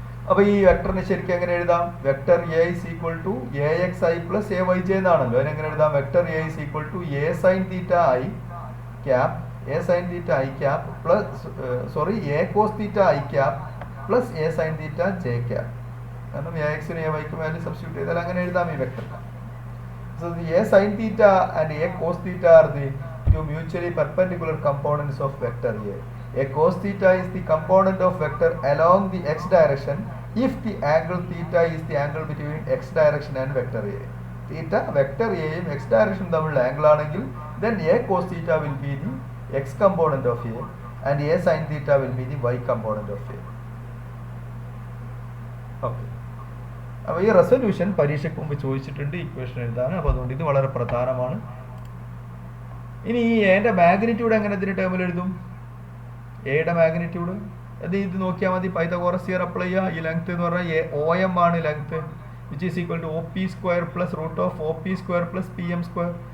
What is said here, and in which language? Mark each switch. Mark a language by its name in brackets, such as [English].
[Malayalam] അപ്പോൾ ഈ വെക്ടറിനെ ശരിക്കും എങ്ങനെ എഴുതാം? [English] vector A is equal to A x i plus A y j [Malayalam] എന്നാണല്ലോ. അതിനെങ്ങനെ എഴുതാം? [English] Vector A is equal to A sine theta i cap, A sine theta i cap plus A cos theta i cap plus A sine theta j cap. [Malayalam] കാരണം A എക്സിനും A വൈക്കും value substitute ചെയ്താൽ അങ്ങനെ എഴുതാം ഈ വെക്ടറിനെ. [English] So the a sin theta and a cos theta are the two mutually perpendicular components of vector A. A cos theta is the component of vector along the x direction if the angle theta is the angle between x direction and vector A. Theta vector A യും x direction [Malayalam] തമ്മിലുള്ള angle ആണെങ്കിൽ [English] then a cos theta will be the x component of A and a sin theta will be the y component of A. Okay. [Malayalam] അപ്പോൾ ഈ resolution പരീക്ഷയ്ക്ക് മുമ്പ് ചോദിച്ചിട്ടുണ്ട് equation എഴുതാൻ. അപ്പോൾ അതുകൊണ്ട് ഇത് വളരെ പ്രധാനമാണ്. ഇനി ഈ എന്റെ മാഗ്നിറ്റ്യൂഡ് എങ്ങനെ ഇതിന്റെ ടേമിൽ എഴുതും? എയുടെ മാഗ്നിറ്റ്യൂഡ് ഇത് നോക്കിയാൽ മതി. പൈതഗോറസ് തിയറം അപ്ലൈ ചെയ്യുക. ഈ ലെങ്ത് എന്ന് പറഞ്ഞാൽ ഒ എം ആണ് length, [English] Which is equal to O P square plus root of O P square plus P M square.